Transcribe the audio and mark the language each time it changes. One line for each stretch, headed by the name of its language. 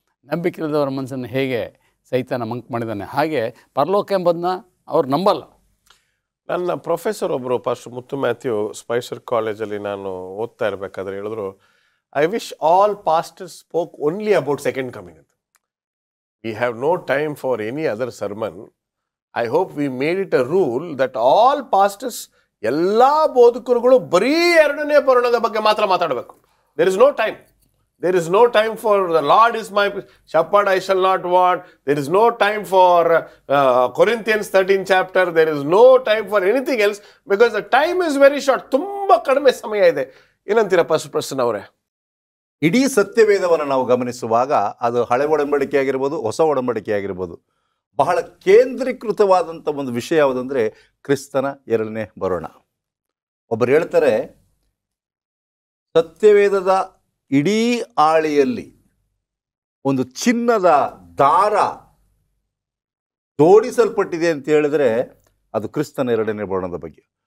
Kannada: ನಂಬಿಕೆ ಇಲ್ಲದವರ ಮನಸ್ಸನ್ನು ಹೇಗೆ ಸೈತಾನ ಮಂಕ್ ಮಾಡಿದ್ದಾನೆ, ಹಾಗೆ ಪರಲೋಕ ಎಂಬುದನ್ನ ಅವ್ರು ನಂಬಲ್ಲ. ನನ್ನ ಪ್ರೊಫೆಸರ್ ಒಬ್ಬರು, ಪಾಸ್ಟರ್ ಮುತ್ತು ಮ್ಯಾಥ್ಯೂ, ಸ್ಪೈಸರ್ ಕಾಲೇಜಲ್ಲಿ ನಾನು ಓದ್ತಾ ಇರಬೇಕಾದ್ರೆ ಹೇಳಿದ್ರು,
English: I wish all pastors spoke only about second coming. We have no time for any other sermon. I hope we made it a rule that all pastors,
Kannada: ಎಲ್ಲಾ ಬೋಧಕರುಗಳು ಬರೀ ಎರಡನೇ ಬರೋಣದ ಬಗ್ಗೆ ಮಾತ್ರ ಮಾತಾಡಬೇಕು.
English: There is no time. There is no time for the Lord is my shepherd, I shall not want. There is no time for Corinthians 13 chapter. There is no time for anything else because the time is very short.
Kannada: ತುಂಬಾ ಕಡಿಮೆ ಸಮಯ ಇದೆ. ಏನಂತೀರಾ pastor Prasanna ಅವರೇ? ಇಡೀ ಸತ್ಯವೇದವನ್ನು ನಾವು ಗಮನಿಸುವಾಗ ಅದು ಹಳೆ ಒಡಂಬಡಿಕೆ ಆಗಿರ್ಬೋದು, ಹೊಸ ಒಡಂಬಡಿಕೆ ಆಗಿರ್ಬೋದು, ಬಹಳ ಕೇಂದ್ರೀಕೃತವಾದಂಥ ಒಂದು ವಿಷಯ ಯಾವುದಂದರೆ ಕ್ರಿಸ್ತನ ಎರಡನೇ ಬರೋಣ. ಒಬ್ಬರು ಹೇಳ್ತಾರೆ, ಸತ್ಯವೇದದ ಇಡೀ ಆಳಿಯಲ್ಲಿ ಒಂದು ಚಿನ್ನದ ದಾರ ಜೋಡಿಸಲ್ಪಟ್ಟಿದೆ ಅಂತ ಹೇಳಿದ್ರೆ ಅದು ಕ್ರಿಸ್ತನ ಎರಡನೇ ಬರೋಣದ ಬಗ್ಗೆ.